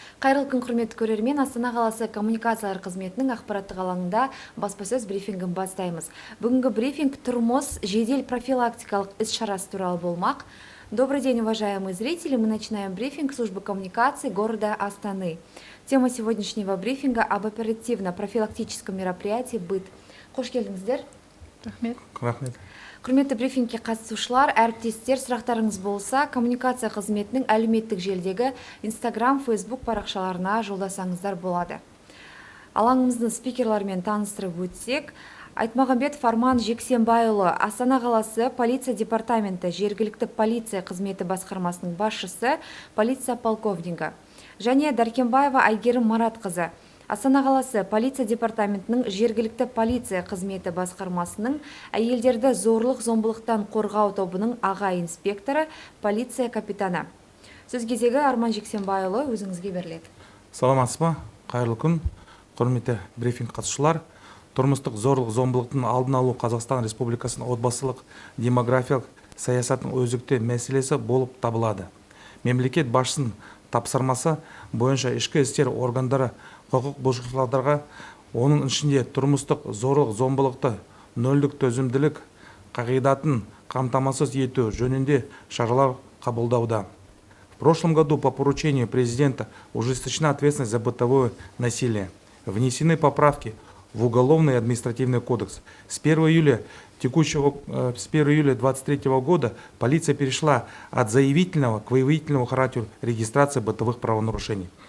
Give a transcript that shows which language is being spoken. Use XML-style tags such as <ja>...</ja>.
<kk>Қайырлы күн, құрметті көрермен. Астана қаласы коммуникациялар қызметінің ақпараттық алаңында баспасөз брифингін бастаймыз. Бүгінгі брифинг тұрмыс жедел профилактикалық іс-шарасы туралы болмақ.</kk> <ru>Добрый день, уважаемые зрители. Мы начинаем брифинг службы коммуникации города Астаны. Тема сегодняшнего брифинга об оперативно-профилактическом мероприятии «Быт».</ru> <kk>Қош келдіңіздер. Рахмет. Құрметті брифингке қатысушылар, әріптестер, сұрақтарыңыз болса, коммуникация қызметінің әлеуметтік желдегі Instagram, Facebook парақшаларына жолдасаңыздар болады. Алаңымыздың спикерлермен таныстырып өтсек, Айтмағамбетов Арман Жексенбайұлы, Астана қаласы полиция департаменті жергілікті полиция қызметі басқармасының басшысы, полиция полковнигі. Және Даркенбаева Айгерім Маратқызы, Астана қаласы полиция департаментінің жергілікті полиция қызметі басқармасының әйелдерді зорлық-зомбылықтан қорғау тобының аға инспекторы, полиция капитаны. Сөз кезегі Арман Жексенбайұлы, өзіңізге беріледі. Саламатсыз ба? Қайырлы күн. Құрметті брифинг қатысушылар. Тұрмыстық зорлық-зомбылықтың алдын алу Қазақстан Республикасының отбасылық демографиялық саясатының өзекті мәселесі болып табылады. Мемлекет басшысының тапсырмасы бойынша ішкі істер органдары құқық бұзушылықтарға, оның ішінде тұрмыстық зорлық-зомбылықты нөлдік төзімділік қағидатын қамтамасыз ету жөнінде шаралар қабылдауда.</kk> <ru>В прошлом году по поручению президента ужесточена ответственность за бытовое насилие. Внесены поправки в Уголовный и административный кодекс. С 1 июля 2023 года полиция перешла от заявительного к выявительному характеру регистрации бытовых правонарушений.</ru>